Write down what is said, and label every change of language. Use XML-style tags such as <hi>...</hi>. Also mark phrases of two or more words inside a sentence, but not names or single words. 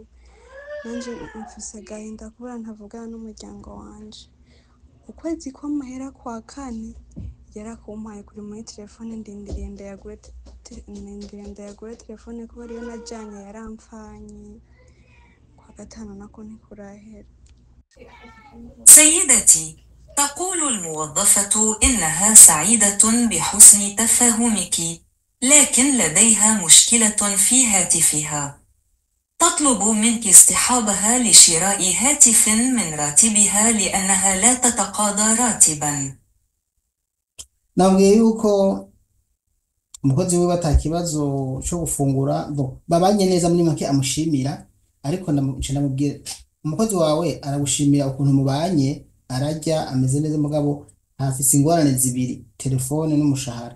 <rn>Nanje mfise agahinda kubera ntavugana n'umuryango wanje. Ukwezi kw'amahera kwa kane yarakumpaye kuri muri telefone ndindiriye ndayagure telefone kubera iyo najanye yarampfanye kwa gatanu nako ntikurahera.</rn> <ar>سيدتي، تقول الموظفة إنها سعيدة بحسن تفاهمك، لكن لديها مشكلة في هاتفها. تطلب منك اصطحابها لشراء هاتف من راتبها لأنها لا تتقاضى راتبا.</ar> <rn>nabwiye yuko umukozi wiwe atakibazo cyo gufungura babanye neza muri make amushimira, ariko ndamubwira umukozi wawe aragushimira ukuntu mubanye, arajya ameze neza, mugabo hafise ingorane zibiri: telefone n'umushahara.</rn>